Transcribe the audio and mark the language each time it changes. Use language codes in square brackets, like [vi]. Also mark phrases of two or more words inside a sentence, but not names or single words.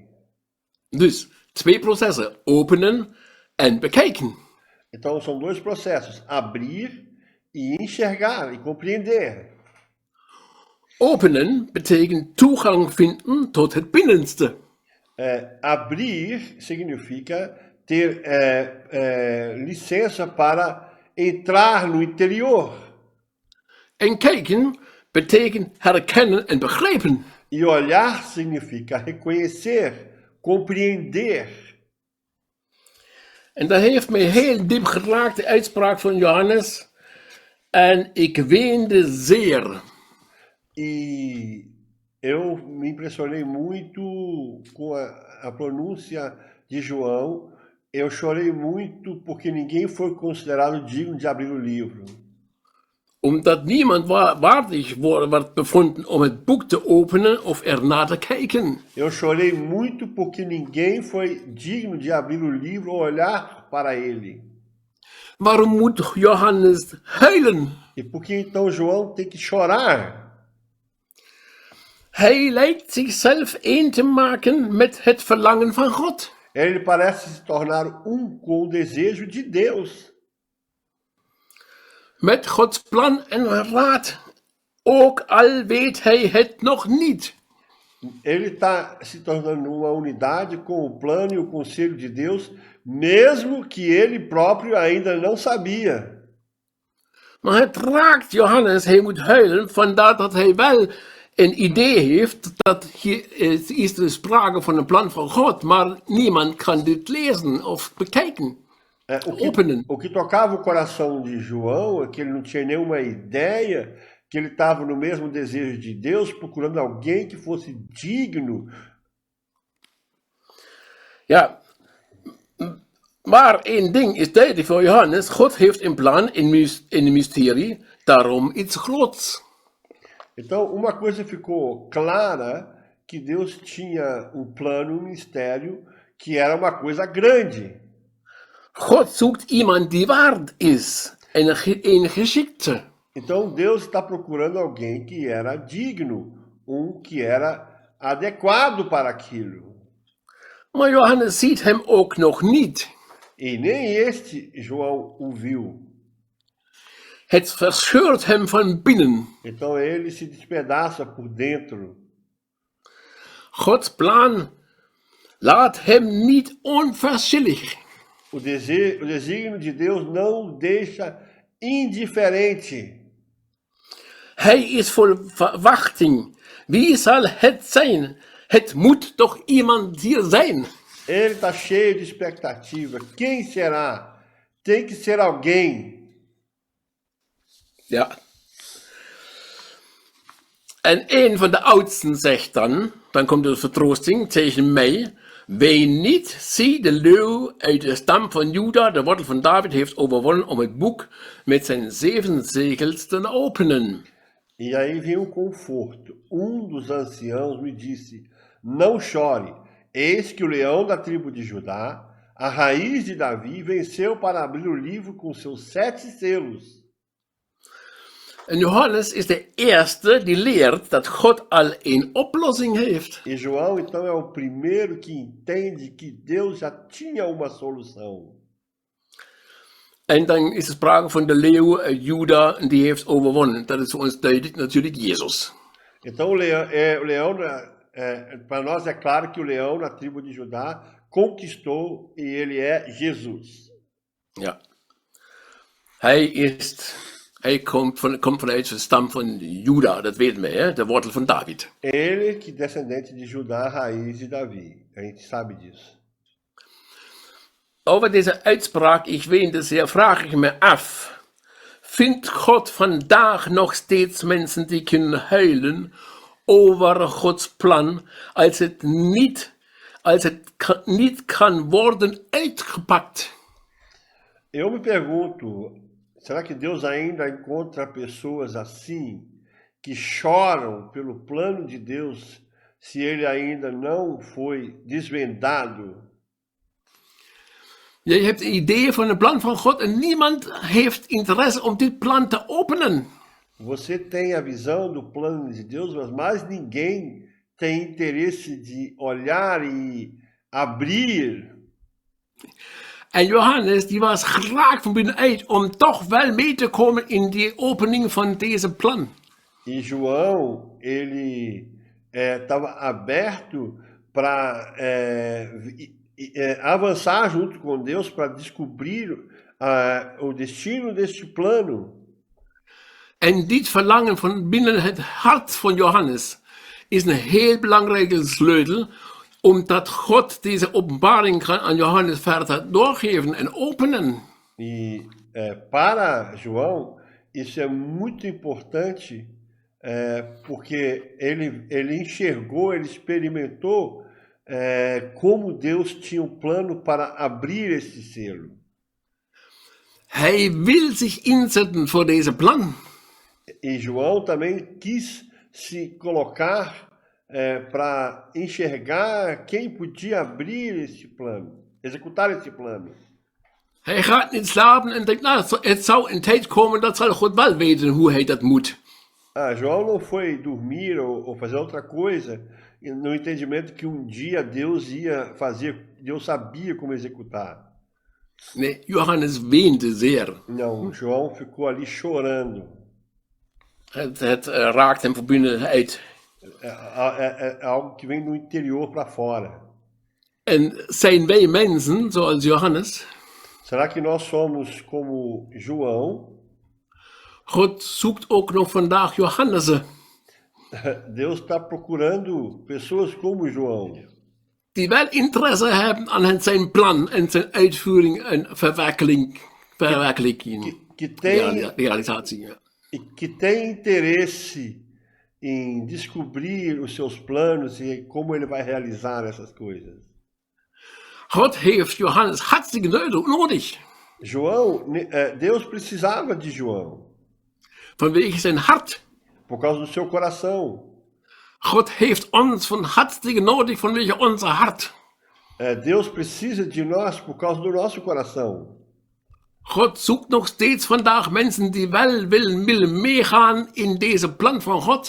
[nl] Dus, twee processen, openen en bekijken. [pt] Então são dois processos, abrir e enxergar e compreender. [nl] Openen betekent toegang vinden tot het binnenste. [pt] Abrir significa ter licença para entrar no interior. [nl] En kijken betekent herkennen en begrijpen. [pt] E olhar significa reconhecer, compreender. [nl] En dat heeft mij heel diep geraakt, de uitspraak van Johannes. En ik weende zeer. [pt] E eu me impressionei muito com a pronúncia de João. Eu chorei muito porque ninguém foi considerado digno de abrir o livro. [nl] Omdat niemand waardig werd bevonden om het boek te openen of ernaar te kijken. [pt] Eu chorei muito porque ninguém foi digno de abrir o livro ou olhar para ele. [nl] Waarom moet Johannes huilen? [pt] E por que então João tem que chorar? [nl] Hij lijkt zichzelf één te maken met het verlangen van God. [pt] Ele parece se tornar com o desejo de Deus. [nl] Met Gods plan en raad. Ook al weet hij het nog niet. [pt] Ele está se tornando uma unidade com o plano e o conselho de Deus, mesmo que ele próprio ainda não sabia. [nl] Maar het raakt Johannes, hij moet huilen, vandaar dat hij wel een idee heeft dat hier is er sprake van een plan van God, maar niemand kan dit lezen of bekijken, openen. [pt] O que tocava o coração de João é que ele não tinha nenhuma ideia, que ele estava no mesmo desejo de Deus, procurando alguém que fosse digno. [nl] Ja, maar één ding is duidelijk voor Johannes, God heeft een plan, een mysterie, daarom iets groots. [pt] Então, uma coisa ficou clara, que Deus tinha um plano, um mistério, que era uma coisa grande. [nl] God zoekt iemand die waard is, een geschikte. [pt] Então, Deus está procurando alguém que era digno, que era adequado para aquilo. [nl] Maar Johannes ziet hem ook nog niet. [pt] E nem este João o viu. [nl] Het verscheurt hem van binnen. [pt] Então ele se despedaça por dentro. [nl] Gods plan laat hem niet onverschillig. [pt] O desígnio de Deus não o deixa indiferente. [nl] Hij is vol verwachting. Wie zal het zijn? Het moet toch iemand hier zijn? [pt] Ele está cheio de expectativa. Quem será? Tem que ser alguém. [nl] Ja. En een van de oudsten zegt dan komt de vertroosting tegen mij. Ween niet, zie de leeuw uit de stam van Juda, de wortel van David, heeft overwonnen om het boek met zijn 7 zegels te openen. [pt] E aí vem um conforto. Dos anciãos me disse, não chore, eis que o leão da tribo de Judá, a raiz de Davi, venceu para abrir o livro com seus 7 selos. [nl] En Johannes is de eerste die leert dat God al een oplossing heeft. [pt] E João, então, é o primeiro que entende que Deus já tinha uma solução. [nl] En dan is er sprake van de leeuw uit Juda en die heeft overwonnen. Dat is voor ons duidelijk natuurlijk Jezus. [pt] Então, para nós é claro que o leão na tribo de Judá conquistou e ele é Jesus. [nl] Ja. Hij komt vanuit de stam van Juda, dat weten we, hè? De wortel van David. [pt] Ele que descendente de Judá, raiz de Davi. A gente sabe disso. [nl] Over deze uitspraak, ik weet het zeer, vraag ik me af. Vindt God vandaag nog steeds mensen die kunnen huilen over Gods plan, als het niet kan worden uitgepakt? [pt] Eu me pergunto, será que Deus ainda encontra pessoas assim, que choram pelo plano de Deus, se ele ainda não foi desvendado? [nl] Je hebt een idee van het plan van God en niemand heeft interesse om dit plan te openen. [pt] Você tem a visão do plano de Deus, mas ninguém tem interesse de olhar e abrir. [nl] En Johannes die was geraakt van binnenuit om toch wel mee te komen in die opening van deze plan. [pt] E João, ele estava aberto para avançar junto com Deus para descobrir o destino deste plano. [nl] En dit verlangen van binnen het hart van Johannes is een heel belangrijke sleutel, omdat God deze openbaring kan aan Johannes verder doorgeven en openen. [pt] E para João, isso é muito importante, porque ele enxergou, ele experimentou como Deus tinha um plano para abrir esse selo. [nl] Hij wil zich inzetten voor deze plan. [pt] E João também quis se colocar para enxergar quem podia abrir esse plano, executar esse plano. [nl] Hij gaat niet slapen en denkt, nou, het zou een tijd komen, dat zal God wel weten hoe hij dat moet. [pt] João não foi dormir ou fazer outra coisa no entendimento que um dia Deus ia fazer, Deus sabia como executar. [nl] Nee, Johannes weende zeer. [pt] Não, João ficou ali chorando. [nl] Het raakt hem van binnenuit. [pt] É algo que vem do interior para fora. [nl] En zijn wij mensen, zoals Johannes? [pt] Será que nós somos como João? [nl] God zoekt ook nog vandaag Johannessen. [pt] Deus está procurando pessoas como João, [nl] Die wel interesse hebben aan zijn plan en zijn uitvoering en verwerkelijking. [pt] que tem, [nl] Realisatie. Ja. [pt] que tem interesse em descobrir os seus planos e como ele vai realizar essas coisas. [nl] God heeft Johannes hartstikke nodig. [pt] Deus precisava de João [nl] Vanwege zijn hart. [pt] por causa do seu coração. [nl] God heeft ons van hartstikke nodig vanwege onze hart. [pt] Deus precisa de nós por causa do nosso coração. [nl] God zoekt nog steeds vandaag mensen die wel willen meegaan in deze plan van God.